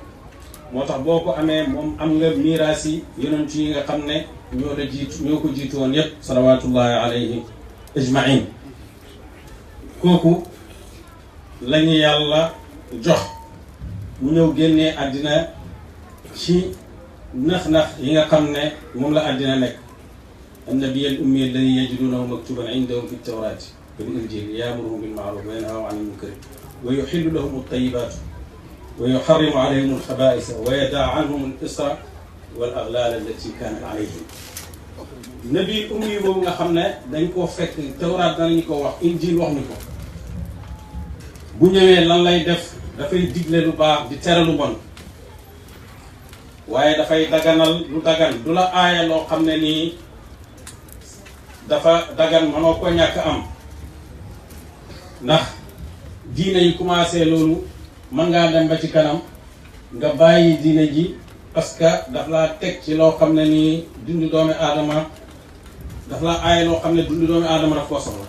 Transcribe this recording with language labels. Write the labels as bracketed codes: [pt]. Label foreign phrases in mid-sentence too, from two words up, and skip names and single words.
[wo] moo tax boo ko amee moom am nga miiraas yi yonent yi nga xam ne ñoo ko jiitu woon yépp [ar] صلوات الله عليه أجمعين. [wo] kooku lañu yàlla jox mu ñëw génnee àddina ci nax-nax yi nga xam ne moom la àddina nekk. [ar] النبي الأمي الذي يجدونه مكتوبا عندهم في التوراة والإنجيل يأمرهم بالمعروف وينهاهم عن المنكر ويحل لهم الطيبات ويحرم عليهم الخبائث ويدع عنهم الإصر والأغلال التي كانت عليهم. النبي الأمي [wo] boobu nga xam ne dañ koo fekk Tawraat danañu ko wax Injil wax ni ko bu ñëwee lan lay def dafay digle lu baax di tere lu bon waaye dafay daganal lu dagan du la aaya loo xam ne nii dafa dagan mënoo ko ñàkk am ndax diine yi commencé loolu mën ngaa dem ba ci kanam nga bàyyi diine ji [fr] parce que [wo] daf laa teg ci loo xam ne nii dundu doomi aadama daf laa aaya loo xam ne dundu doomi aadama daf koo soxla.